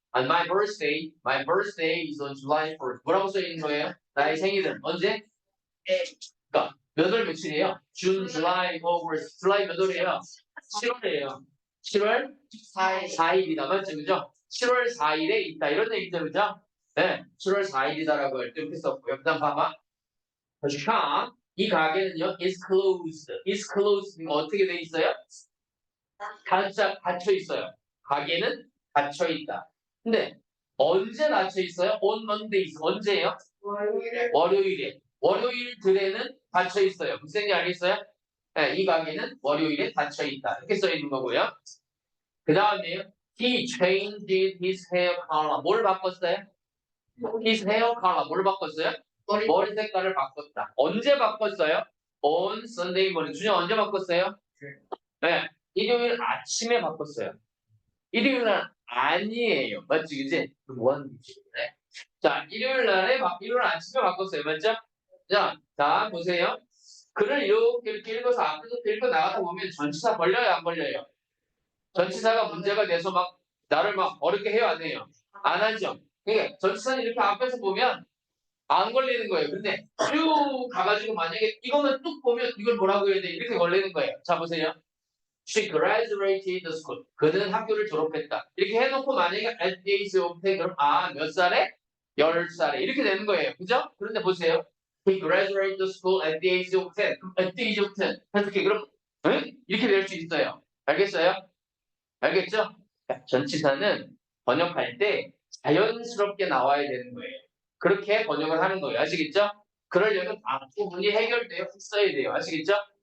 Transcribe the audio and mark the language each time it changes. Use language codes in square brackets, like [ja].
[en] And my birthday is on July 1st. [ko] 뭐라고 써 있는 거예요? 나의 생일은 언제? 그러니까 몇 월 며칠이에요? [en] June, July, August. July [ko] 몇 월이에요? 7월이에요. 7월 4일이다. 맞죠? 그죠? 7월 4일에 있다. 이런 얘기죠. 그죠? 네. 7월 4일이다라고 할 때 이렇게 썼고요. 그 다음 봐봐. shop. 이 가게는요, [en] is closed. is closed. [ko] 어떻게 돼 있어요? 닫혀 있어요. 가게는 닫혀 있다. 근데 언제 닫혀 있어요? [en] on Mondays. [ko] 언제예요? 월요일에. 월요일들에는 닫혀 있어요. 무슨 얘기인지 알겠어요? 네, 이 가게는 월요일에 닫혀 있다. 이렇게 써 있는 거고요. 그 다음에요. [en] He changed his hair color. [ko] 뭘 바꿨어요? [en] His hair color. [ko] 뭘 바꿨어요? 머리 색깔을 바꿨다. 언제 바꿨어요? [en] On Sunday morning. [ko] 준영 언제 바꿨어요? 네. 일요일 아침에 바꿨어요. 일요일은 아니에요. 맞지, 그지? 뭐 하는 거지? 네. 자, 일요일 아침에 바꿨어요. 맞죠? 자, 보세요. 글을 이렇게 읽어서 앞에서 읽어 나가다 보면 전치사 걸려요, 안 걸려요? 전치사가 문제가 돼서 막 나를 막 어렵게 해요, 안 해요? 안 하죠. 그러니까 전치사는 이렇게 앞에서 보면 안 걸리는 거예요. 근데 쭉 가가지고 만약에 이거만 뚝 보면 이걸 뭐라고 해야 돼? 이렇게 걸리는 거예요. 자, 보세요. [en] She graduated the school. [ko] 그는 학교를 졸업했다. 이렇게 해놓고 만약에 [en] at the age of 10 [ko] 그럼 몇 살에? 10살에 이렇게 되는 거예요. 그죠? 그런데 보세요. [en] He graduated the school at the age of 10. [ko] 그럼 [en] at the age of 10. [ko] 어떻게 그럼 이렇게 될 수 있어요. 알겠어요? 알겠죠? 전치사는 번역할 때 자연스럽게 나와야 되는 거예요. 그렇게 번역을 하는 거예요. 아시겠죠? 그러려면 앞부분이 해결되어 써야 돼요. 아시겠죠?